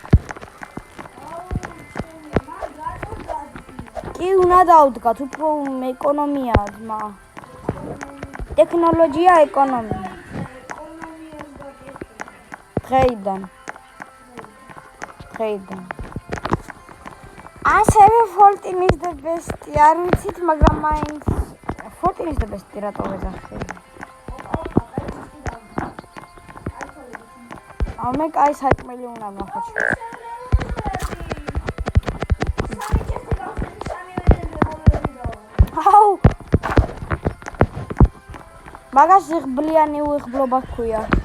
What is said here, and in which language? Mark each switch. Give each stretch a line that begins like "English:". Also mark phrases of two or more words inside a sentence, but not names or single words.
Georgian: კი უნდა დავდგათ, უფრო ეკონომიაა ძმა. ტექნოლოგია ეკონომია. დღეიდან. ასევე
English: Fortnite the best.
Georgian: არ ვიცით, მაგრამ მაინც
English: Fortnite the best
Georgian: რატო ვეძახები. მე კაი საჭმელი უნდა მახოჩი. აუ მაგას ღბლიანი უიღბლობა ქვია.